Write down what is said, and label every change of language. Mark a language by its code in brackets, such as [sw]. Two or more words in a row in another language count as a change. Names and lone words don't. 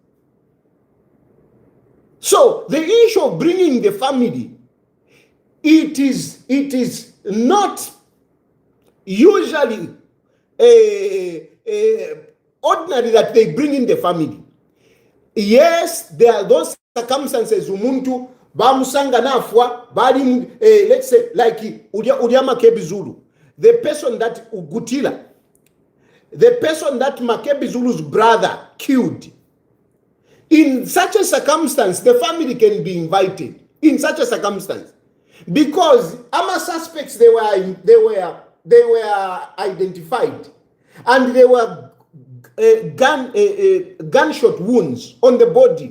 [en] So the issue of bringing the family, it is not usually ordinary that they bring in the family. Yes, there are those circumstances [bem] umuntu bamusanga nafwa bali [en] let's say like udia Makebi Zulu, the person that Ugutila, the person that Makebi Zulu's brother killed. In such a circumstance, the family can be invited. In such a circumstance, because AMA suspects they were identified, and there were gunshot wounds on the body.